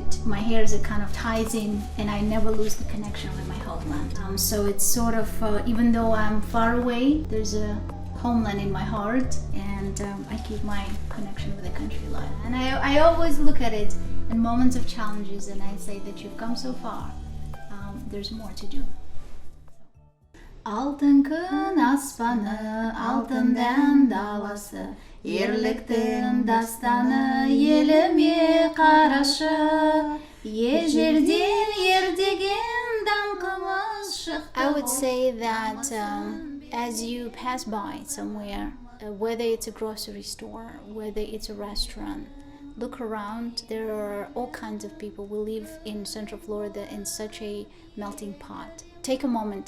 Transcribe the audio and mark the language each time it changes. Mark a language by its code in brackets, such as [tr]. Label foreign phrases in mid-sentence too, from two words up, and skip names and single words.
[en] My hair is kind of ties in, and I never lose the connection with my homeland. So it's sort of, even though I'm far away, there's a homeland in my heart, and I keep my connection with the country alive. And I always look at it in moments of challenges, and I say that you've come so far. There's more to do. [kk] Алтын күн аспаны, алтындан даласы, ерліктің дастаны еліме қарашы, ежелден ердеген даңқымыз шықты. [en] I would say that as you pass by somewhere, whether it's a grocery store, whether it's a restaurant, look around. There are all kinds of people. We live in Central Florida in such a melting pot. Take a moment.